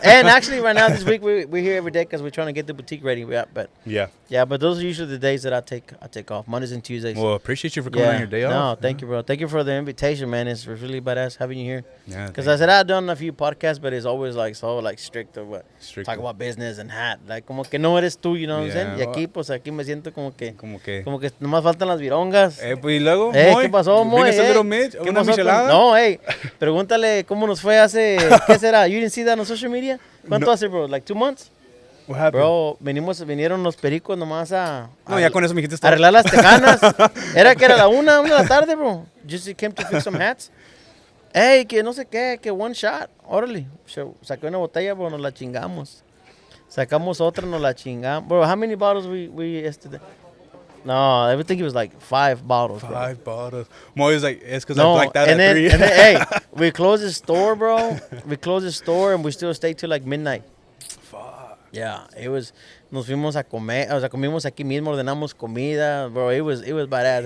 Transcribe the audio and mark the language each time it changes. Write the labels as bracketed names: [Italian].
[English] And actually, right now, this week, we're here every day because we're trying to get the boutique ready. But those are usually the days that I take off, Mondays and Tuesdays. Well, appreciate you for coming on your day off. No, thank you, bro. Thank you for the invitation, man. It's really badass having you here. Yeah. Because I said I've done a few podcasts, but it's always like so like strict or what. Strict. Talk about business and hat. [Spanish] Like como que no eres tú, [English] you know what I'm saying? [Spanish] Y [English] Yeah. [Spanish] aquí, pues aquí me siento como que Como nomás faltan las virongas. Pues y luego, ¿Qué pasó, Moy? ¿Vienes a Little Mitch? ¿Qué ¿Una pasó con- michelada? No, pregúntale cómo nos fue hace, ¿qué será? [English] You didn't see that on social media? [Spanish] ¿Cuánto hace, bro? [English] Like 2 months? What happened? [Spanish] Bro, vinieron los pericos nomás No, ya con eso me dijiste todo. arreglar las tejanas. Era la 1 de la tarde, bro. [English] Just came to fix some hats. [Spanish] Ey, que no sé qué, que [English] one shot. [Spanish] Órale. Saqué una botella, bro, nos la chingamos. Sacamos otra, nos la chingamos. [English] Bro, how many bottles we yesterday? No, I would think it was like 5 bottles, bro. 5 bottles. Mo is like, it's because No, I blacked out and at then, 3. and then, hey, we closed the store, bro. We closed the store and we still stayed till like midnight. Fuck. Yeah, it was. [Spanish] Nos fuimos a comer, o sea, comimos aquí mismo, ordenamos comida, bro. [English] It was badass.